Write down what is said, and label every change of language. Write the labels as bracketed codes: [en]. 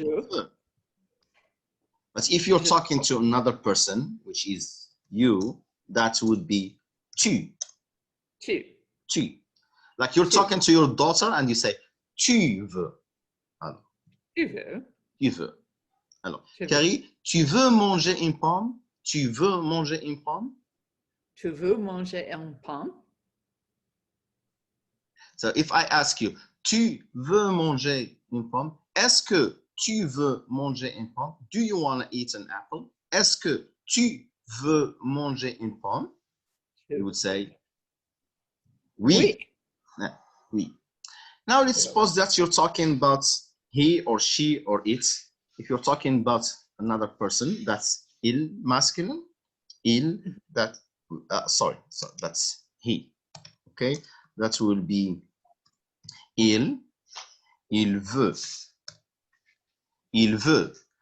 [en] But if you're talking to another person, which is you, that would be tu. Tu. Like you're talking to your daughter and you say [fr] tu veux. Alors, tu veux. Alors, Carrie, tu veux manger une pomme? Tu veux manger une pomme? Tu veux manger une pomme? [en] So if I ask you, [fr] tu veux manger une pomme? Est-ce que tu veux manger une pomme? [en] Do you want to eat an apple? [fr] Est-ce que tu veux manger une pomme? [en] You would say, oui. Yeah, oui. Now let's suppose that you're talking about he or she or it. If you're talking about another person, that's il, masculine. Il, that, sorry, so that's he. Okay, that will be [fr] il veut. Il veut.